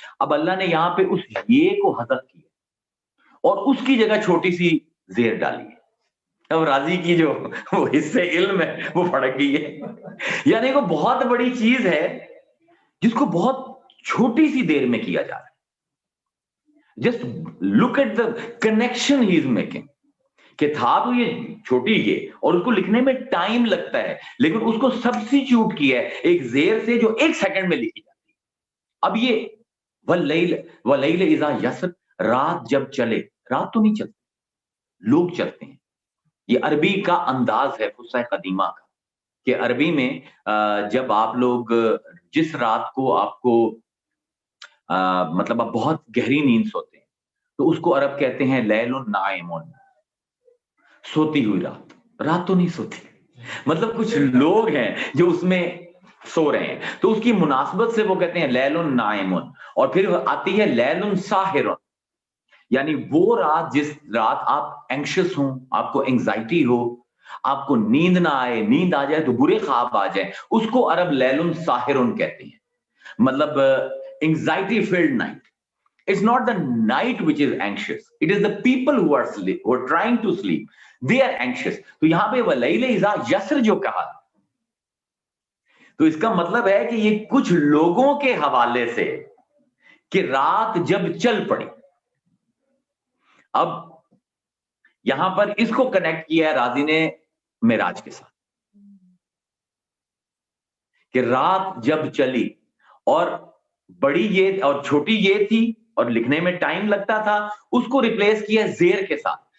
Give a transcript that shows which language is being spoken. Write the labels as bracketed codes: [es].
[ur] اب اللہ نے یہاں پہ اس یہ کو حذف کیا اور اس کی جگہ چھوٹی سی زیر ڈالی ہے. اب راضی کی جو وہ حصے علم ہے وہ پھڑک گئی ہے. یعنی وہ بہت بڑی چیز ہے جس کو بہت چھوٹی سی دیر میں کیا جا رہا ہے. [en] Just look at the connection he is making. [ur] کہ تھا تو یہ چھوٹی یہ اور اس کو لکھنے میں ٹائم لگتا ہے, لیکن اس کو سبسٹیچیوٹ کیا ہے ایک زیر سے جو 1 سیکنڈ میں لکھی جاتی ہے. اب یہ [ar] وَاللَّيْلِ إِذَا يَسْرِ, [ur] رات جب چلے, رات تو نہیں چلتی, لوگ چلتے ہیں. یہ عربی کا انداز ہے فصیح قدیمہ کا, کہ عربی میں جب آپ لوگ جس رات کو آپ کو مطلب آپ بہت گہری نیند سوتے ہیں تو اس کو عرب کہتے ہیں لیل نائم, سوتی ہوئی رات. رات تو نہیں سوتی, مطلب کچھ لوگ ہیں جو اس میں سو رہے ہیں, تو اس کی مناسبت سے وہ کہتے ہیں لیل نائم. اور پھر آتی ہے لیل ساحر, یعنی وہ رات جس رات آپ اینکشس ہوں, آپ کو انگزائٹی ہو, آپ کو نیند نہ آئے, نیند آ جائے تو برے خواب آ جائیں, اس کو عرب لیل ساحر کہتے ہیں. مطلب [en] anxiety filled night. It's not the night which is anxious. It is the people who are trying to sleep. They are anxious. [ur] تو یہاں پہ [ar] وَاللَّيْلِ إِذَا يَسْرِ [ur] جو کہا, تو اس کا مطلب ہے کہ یہ کچھ لوگوں کے حوالے سے کہ رات جب چل پڑی. اب یہاں پر اس کو کنیکٹ کیا ہے راضی نے معراج کے ساتھ, کہ رات جب چلی اور بڑی یہ اور چھوٹی یہ تھی اور لکھنے میں ٹائم لگتا تھا, اس کو ریپلیس کیا زیر کے ساتھ.